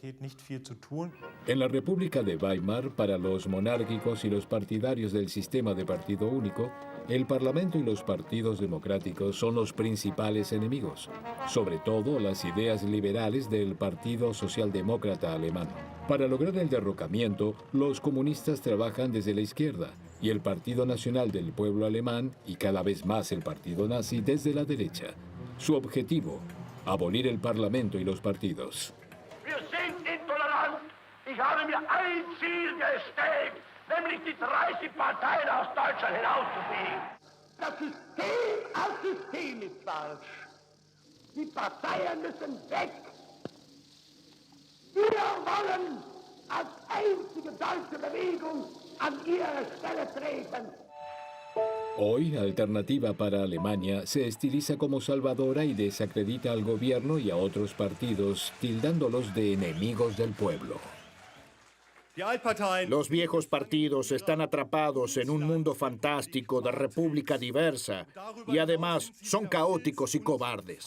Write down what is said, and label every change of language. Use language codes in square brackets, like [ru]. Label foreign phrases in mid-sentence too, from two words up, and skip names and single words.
[es] En la República de Weimar, para los monárquicos y los partidarios del sistema de partido único, el Parlamento y los partidos democráticos son los principales enemigos, sobre todo las ideas liberales del Partido Socialdemócrata Alemán. Para lograr el derrocamiento, los comunistas trabajan desde la izquierda y el Partido Nacional del Pueblo Alemán y cada vez más el Partido Nazi desde la derecha. Su objetivo, abolir el Parlamento y los partidos. [de] Wir sind intolerant. Ich habe mir ein Ziel gesteckt, nämlich die 30 Parteien aus Deutschland hinauszufegen. Das System als System ist falsch. Die Parteien müssen weg. Wir wollen als einzige deutsche Bewegung an ihre Stelle treten. [es] Hoy, Alternativa para Alemania se estiliza como salvadora y desacredita al gobierno y a otros partidos, tildándolos de enemigos del pueblo. Los viejos partidos están atrapados en un mundo fantástico de república diversa y además son caóticos y cobardes.